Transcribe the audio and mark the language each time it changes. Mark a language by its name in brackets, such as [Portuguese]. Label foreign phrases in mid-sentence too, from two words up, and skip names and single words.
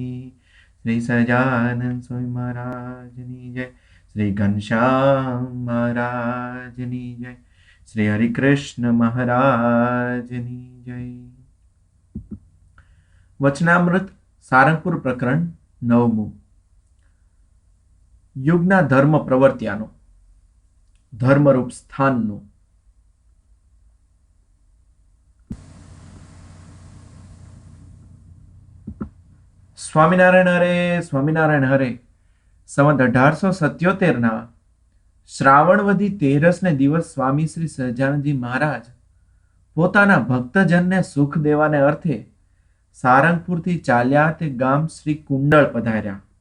[Gujarati] શ્રી સજાનંદ સ્વામી મહારાજની જય, શ્રી ઘનશ્યામ મહારાજની જય, શ્રી હરિકૃષ્ણ મહારાજની જય। વચનામૃત સારંગપુર પ્રકરણ 9। યુગના ધર્મ પ્રવર્ત્યાનો ધર્મરૂપ સ્થાનનો। સ્વામિનારાયણ હરે, સ્વામિનારાયણ હરે. સંવત 1877 શ્રાવણવદી 13 દિવસ સ્વામી શ્રી સહજાનંદજી મહારાજ પોતાના ભક્તજનને સુખ દેવાને અર્થે સારંગપુરથી ચાલ્યા તે ગામ શ્રી કુંડળ પધાર્યા